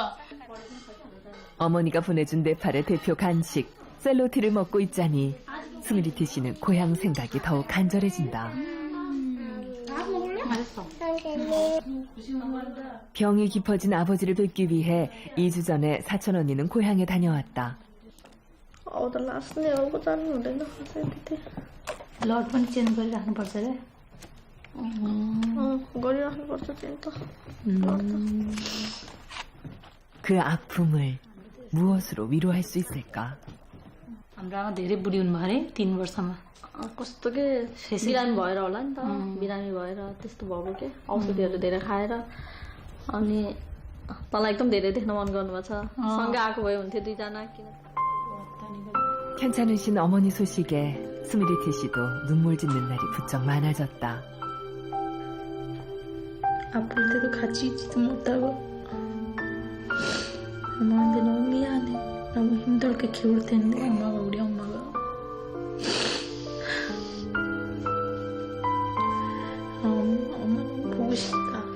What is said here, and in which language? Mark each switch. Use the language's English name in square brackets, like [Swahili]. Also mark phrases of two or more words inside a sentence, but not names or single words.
[Korean] 어머니가 보내준 네팔의 대표 간식 셀로티를 먹고 있자니 스미리티 씨는 고향 생각이 더욱 간절해진다. 맛있어. 병이 깊어진 아버지를 뵙기 위해 2주 전에 사촌 언니는 고향에 다녀왔다. [Nepali] लट पनि चेन्ज गरिराख्नुपर्छ रे गरिराख्नुपर्छ त्यही त [Korean] 그 아픔을 무엇으로 위로할 수 있을까? [Nepali] हाम्रो आमा धेरै बुढी हुनुभयो अरे 3 वर्षमा कस्तो के बिरामी भएर होला नि त बिरामी भएर त्यस्तो भयो के औषधिहरू धेरै खाएर अनि तँलाई एकदम धेरै देख्न मन गर्नुभएको छ सँगै आएको भए हुन्थ्यो दुईजना किन [Korean] 편찮으신 어머니 소식에 스미리티 씨도 눈물 짓는 날이 부쩍 많아졌다. 아플 때도 같이 있지도 못하고 엄마한테 너무 미안해. 너무 힘들게 키울 텐데 우리 엄마가 엄마 보고 싶다.